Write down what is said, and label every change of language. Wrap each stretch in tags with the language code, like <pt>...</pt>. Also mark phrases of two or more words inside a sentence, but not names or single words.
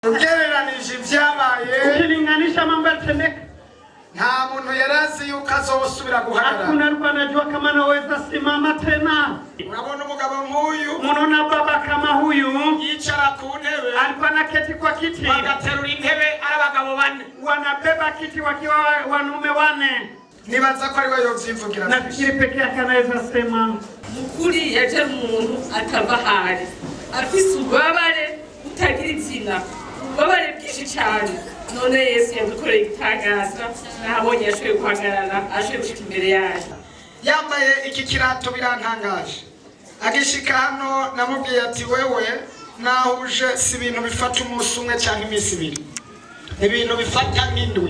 <rn>Ugereranije ibyabaye</rn> <sw>ukilinganisha mambo yatendeka</sw> <rn>nta muntu yarazi yuko azosubira guhagarara.</rn> <sw>Hakuna alikuwa anajua kama anaweza simama tena.</sw> <rn>Unabona umugabo nk'uyu,</rn> <sw>unaona baba kama huyu</sw> <rn>yicara ku ntebe,</rn> <sw>alikuwa anaketi kwa kiti,</sw> <rn>bagaterura intebe ari abagabo bane,</rn> <sw>wanabeba kiti wakiwa wanaume wane.</sw> <rn>Nibaza ko ari we yovyivugira.</rn> <sw>Nafikiri peke yake anaweza sema</sw> <rn>mukuri yaje umuntu atava hari afise ububabare utagira izina, ububabare bwinshi cyane. None Yesu yadukoreye igitangaza, nahabonye yashoboye guhagarara, ashoboye gushika imbere yacu. Yambaye iki kirato birantangaje. Agishika hano namubwiye ati wewe nahuje si ibintu bifata umunsi umwe cyangwa iminsi ibiri, ibintu bifata nk'indwi.</rn>